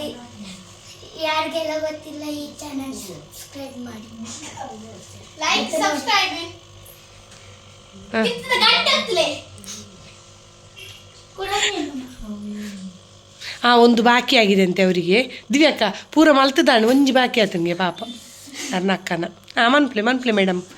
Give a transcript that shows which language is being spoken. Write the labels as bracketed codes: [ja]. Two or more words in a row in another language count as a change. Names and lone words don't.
[kn] ಯಾರಿಗೆಲ್ಲ ಗೊತ್ತಿಲ್ಲ ಈ [en] channel subscribe [kn] ಮಾಡಿ, [en] like subscribe [kn] ಒಂದು ಬಾಕಿ ಆಗಿದೆ ಅಂತೆ ಅವರಿಗೆ. [tcy] ದಿವ್ಯಕ್ಕ ಪೂರ ಮಲ್ತದಾಣ ಒಂಜಿ ಬಾಕಿ ಆಯ್ತು [kn] ನನಗೆ ಪಾಪ ನನ್ನ ಅಕ್ಕನ. [tcy] ಮನ್ಪ್ಲೆ ಮೇಡಮ್